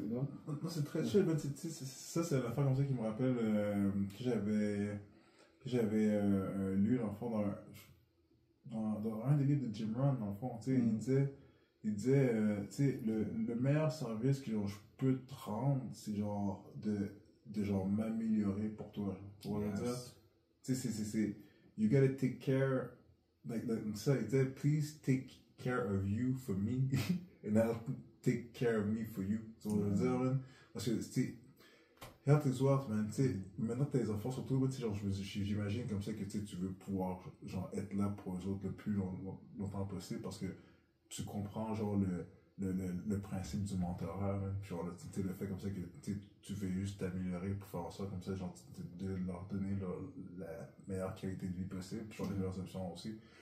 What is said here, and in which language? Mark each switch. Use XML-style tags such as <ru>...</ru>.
<fr>Non, c'est très chill, mais ça, c'est l'affaire comme ça qui me rappelle que j'avais lu, dans le fond, dans un des livres de Jim Rohn, dans le fond, tu sais, il disait tu sais, le meilleur service que genre, je peux te rendre, c'est genre de genre m'améliorer pour toi. Tu vois ce que je veux dire? Tu sais, c'est</fr> <en>you gotta take care,</en> <fr>ça, il disait,</fr> <en>please take care of you for me, and I'll take care of me for you.</en> <fr>Tu vois ce que je veux dire, man? Parce que, tu sais,</fr> <en>health is wealth,</en> <fr>man. Tu sais, maintenant que t'as les enfants, surtout, tu sais, genre, j'imagine comme ça que tu veux pouvoir, genre, être là pour eux autres le plus longtemps possible, parce que tu comprends, genre, le principe du mentorat, man. Genre, le fait comme ça que tu veux juste t'améliorer pour faire ça, comme ça, genre, de leur donner la meilleure qualité de vie possible, puis genre, les meilleures options aussi.</fr>